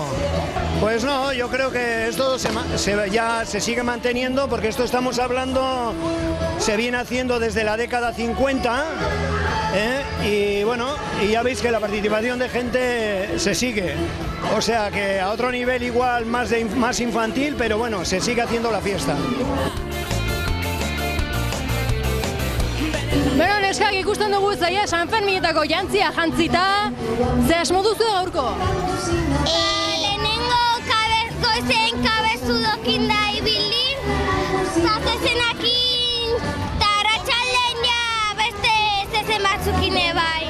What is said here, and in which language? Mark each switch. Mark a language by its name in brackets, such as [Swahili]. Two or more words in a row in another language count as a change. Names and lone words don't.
[Spanish] Pues no, yo creo que esto ya se sigue manteniendo porque esto estamos hablando, se viene haciendo desde la década 50 y bueno, y ya veis que la participación de gente se sigue. O sea que a otro nivel igual más infantil, pero bueno, se sigue haciendo la fiesta. [Basque] Beno, neskak ikusten dugu zaia San Ferminetako jantzia jantzita, ze asmo duzu gaurko? Lehenengo goizen kabezudokin da ibili, zazezenakin, eta arratsaldean ja beste zezen batzukin bai.